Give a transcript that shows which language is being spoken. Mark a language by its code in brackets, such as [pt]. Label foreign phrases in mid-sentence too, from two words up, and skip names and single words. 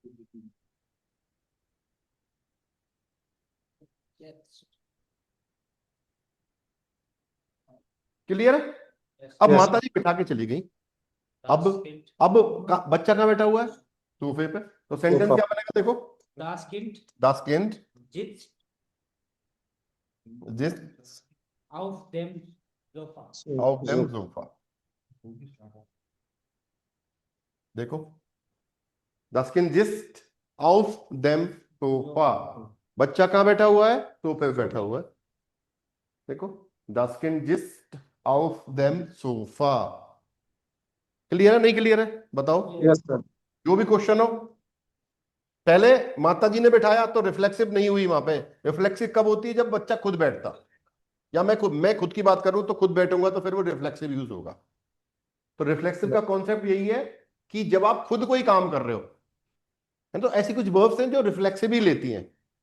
[en] Yes. [hi] क्लियर है? [en] Yes. [hi] अब [en] Yes. [hi] माता जी बिठा के चली गई, अब [de] Das Kind. [hi] बच्चा कहाँ बैठा हुआ है? सोफे पे। तो सेंटेंस सोफा। क्या बनेगा देखो, [de] Das Kind das Kind sitzt sitzt auf dem Sofa. auf dem Sofa। देखो, das Kind sitzt auf dem Sofa, [hi] बच्चा कहाँ बैठा हुआ है? सोफे पे बैठा हुआ है। देखो, [de] das Kind sitzt auf dem Sofa। [hi] क्लियर है नहीं क्लियर है? बताओ। [en] Yes, sir. [hi] जो भी क्वेश्चन हो, पहले माता जी ने बिठाया तो रिफ्लेक्सिव नहीं हुई वहां पे। रिफ्लेक्सिव कब होती है? जब बच्चा खुद बैठता, या मैं खुद की बात करूं तो खुद बैठूंगा तो फिर वो रिफ्लेक्सिव यूज होगा। तो रिफ्लेक्सिव का कॉन्सेप्ट यही है कि जब आप खुद कोई काम कर रहे हो, है तो ऐसी कुछ वर्ब्स हैं जो रिफ्लेक्सिव ही लेती हैं।